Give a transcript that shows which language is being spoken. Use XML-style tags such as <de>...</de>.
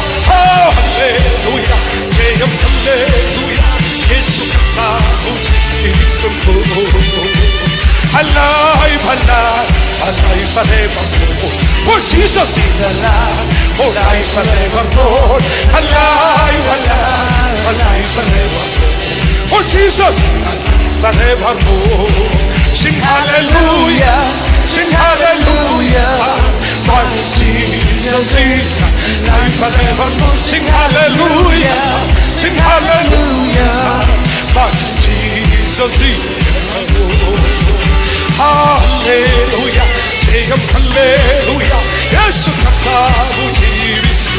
<ml>Hallelujah ജയം hallelujah യേശു കർത്താവ് ജീവിക്കുന്നു.</ml> <en>Alive, alive, alive forevermore. Oh, Jesus is alive, alive forevermore. Alive, alive, alive forevermore. Oh, Jesus is alive forevermore. Sing hallelujah, sing hallelujah. My Jesus is alive forevermore. Sing hallelujah, sing hallelujah. My Jesus is</en> <ml>hallelujah ജയം hallelujah യേശു കർത്താവ് ജീവി.</ml>